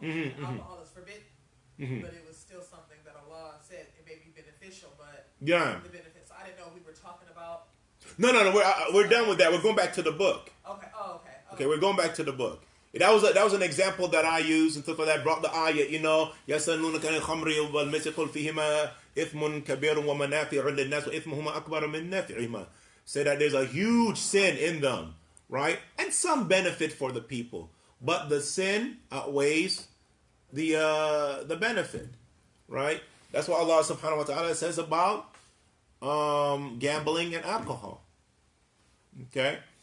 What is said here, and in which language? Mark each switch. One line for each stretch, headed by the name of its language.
English: Alcohol is forbidden, but it was still something that Allah said it may be beneficial, but Yeah. the benefits. So I didn't know we were talking about. No. We're done with that. We're going back to the book. Okay. Oh, okay. Okay, we're going back to the book. That was an example that I used and stuff like that. Brought the ayat,
Arabic: يَسْأَلُونَكَ عَنِ الْخَمْرِ وَالْمَيْسِرِ قُلْ فِيهِمَا إِثْمٌ كَبِيرٌ وَمَنَافِعُ لِلنَّاسِ وَإِثْمُهُمَا أَكْبَرُ مِنْ نَفْعِهِمَا.
English: Say that there's a huge sin in them, right? And some benefit for the people, but the sin outweighs the benefit, right? That's what Allah subhanahu wa ta'ala says about gambling and alcohol. Okay?